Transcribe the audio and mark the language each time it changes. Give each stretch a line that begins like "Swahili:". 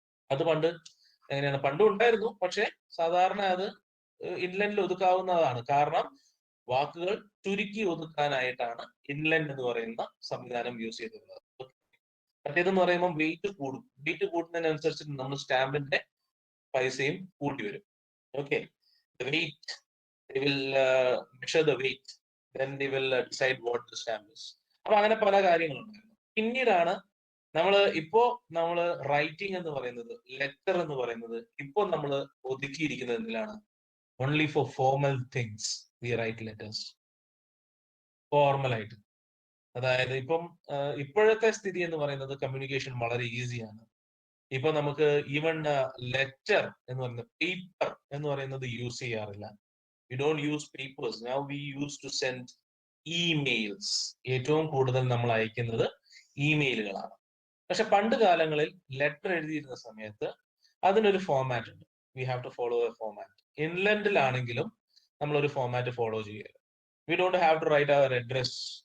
Malayalam: അത് പണ്ട് എങ്ങനെയാണ്, പണ്ടും ഉണ്ടായിരുന്നു, പക്ഷെ സാധാരണ അത് ഇൻലൻഡിൽ ഒതുക്കാവുന്നതാണ്. കാരണം വാക്കുകൾ ചുരുക്കി ഒതുക്കാനായിട്ടാണ് ഇൻലൻഡ് എന്ന് പറയുന്ന സംവിധാനം യൂസ് ചെയ്തിട്ടുള്ളത്. മറ്റേതെന്ന് പറയുമ്പോൾ വെയിറ്റ് കൂടും. വെയിറ്റ് കൂടുന്നതിനനുസരിച്ച് നമ്മൾ സ്റ്റാമ്പിന്റെ പൈസയും കൂട്ടി വരും. Okay.
English: Weight, they will measure the weight, then they will decide what the stamp is.
Malayalam: അപ്പൊ അങ്ങനെ പല കാര്യങ്ങളുണ്ടായിരുന്നു. പിന്നീടാണ് നമ്മൾ റൈറ്റിംഗ് എന്ന് പറയുന്നത്, ലെറ്റർ എന്ന് പറയുന്നത് ഇപ്പൊ നമ്മൾ ഒതുക്കിയിരിക്കുന്നത് എന്തിലാണ്?
English: Only for formal things we write letters.
Malayalam: Formal ആയിട്ട്, അതായത് ഇപ്പം ഇപ്പോഴത്തെ സ്ഥിതി എന്ന് പറയുന്നത് കമ്മ്യൂണിക്കേഷൻ വളരെ ഈസിയാണ്. ഇപ്പൊ നമുക്ക് ഈവൻ ലെറ്റർ എന്ന് പറയുന്നത്, പേപ്പർ എന്ന് പറയുന്നത് യൂസ് ചെയ്യാറില്ല.
English: We don't use papers. Now we used to send emails.
Malayalam: ഏറ്റവും കൂടുതൽ നമ്മൾ അയക്കുന്നത് ഇമെയിലുകളാണ്. പക്ഷെ പണ്ട് കാലങ്ങളിൽ ലെറ്റർ എഴുതിയിരുന്ന സമയത്ത് അതിനൊരു ഫോർമാറ്റ് ഉണ്ട്.
English: We have to follow a format.
Malayalam: ഇൻലൻഡിലാണെങ്കിലും നമ്മളൊരു ഫോമാറ്റ് ഫോളോ ചെയ്യുക.
English: We don't have to write our address.